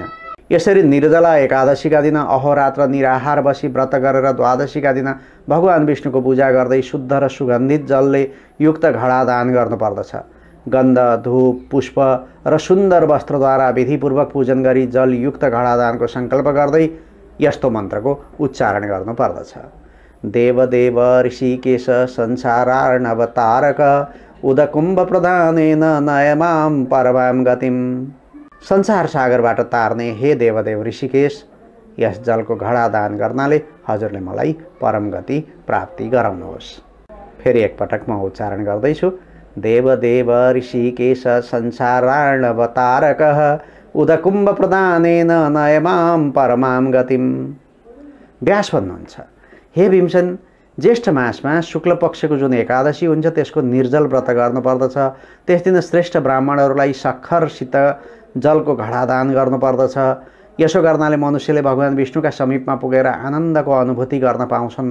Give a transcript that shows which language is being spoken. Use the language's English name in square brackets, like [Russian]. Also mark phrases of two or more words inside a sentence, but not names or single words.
[Nepali] यसरी निर्जला एकादशीका दिन अहोरात्र निराहार बसी व्रत गरेर द्वादशीका दिन भगवान विष्णुको पूजा गर्दै शुद्ध र सुगन्धित जलले युक्त घडा दान गर्नुपर्दछ। गन्ध, धूप, पुष्प र सुन्दर वस्त्रद्वारा विधिपूर्वक पूजन गरी जलयुक्त घडा दानको सङ्कल्प गर्दै यस्तो मन्त्रको उच्चारण गर्नुपर्दछ। [Sanskrit] देवदेव ऋषिकेश संसारार्णवतारक उदकुम्भ प्रधानेन नयमां परमां गतिम। [Nepali] संसार सागरबाट तार्ने हे देवदेव ऋषिकेश, यस जलको घडा दान गर्नाले हजुरले मलाई परम गति प्राप्ति गराउनुहोस्। फेरि एकपटक म उच्चारण गर्दैछु। [Sanskrit] देवदेव ऋषिकेश संसारार्णवतारक उदकुम्भ प्रदानेन नयमां परमां गतिम। [Nepali] व्यास भन्नुहुन्छ, हे भीमसेन, ज्येष्ठ मासमा शुक्ल पक्षको जुन एकादशी हुन्छ त्यसको निर्जल व्रत गर्नुपर्दछ। त्यस दिन श्रेष्ठ ब्राह्मणहरूलाई सक्खरसित जलको घडा दान गर्नुपर्दछ। यसो गर्नाले मनुष्यले भगवान विष्णुका समीपमा पुगेर आनन्दको अनुभूति गर्न पाउँछन्।